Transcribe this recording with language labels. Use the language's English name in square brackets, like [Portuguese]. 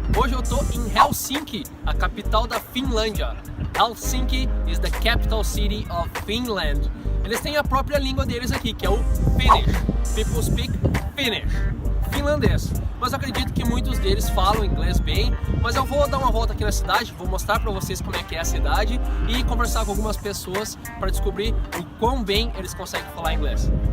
[Portuguese] Hoje eu tô em Helsinki, a capital da Finlândia. [English] Helsinki is the capital city of Finland. [Portuguese] Eles têm a própria língua deles aqui, que é o Finnish. [English] People speak Finnish, [Portuguese] finlandês. Mas eu acredito que muitos deles falam inglês bem. Mas eu vou dar uma volta aqui na cidade, vou mostrar pra vocês como é que é a cidade e conversar com algumas pessoas para descobrir o quão bem eles conseguem falar inglês.